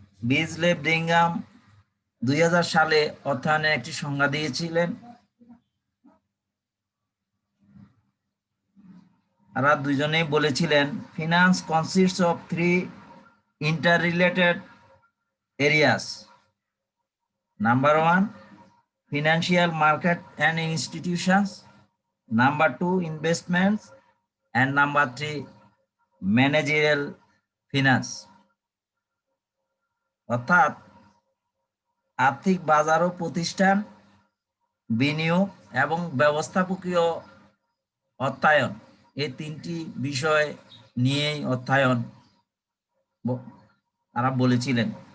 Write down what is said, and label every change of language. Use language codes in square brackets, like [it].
[bn] বিজলে Birmingham 2000 সালে অর্থায়নের একটি সংজ্ঞা দিয়েছিলেন। তারা দুজনেই বলেছিলেন, [en] Finance consists of 3 interrelated areas. Number 1, financial market and institutions. Number 2, investments. And number 3, managerial finance. [bn] অর্থাৎ আর্থিক বাজার ও প্রতিষ্ঠান, বিনিয়োগ এবং ব্যবস্থাপকীয় অর্থায়ন, এই তিনটি বিষয় নিয়েই অর্থায়ন তারা বলেছিলেন।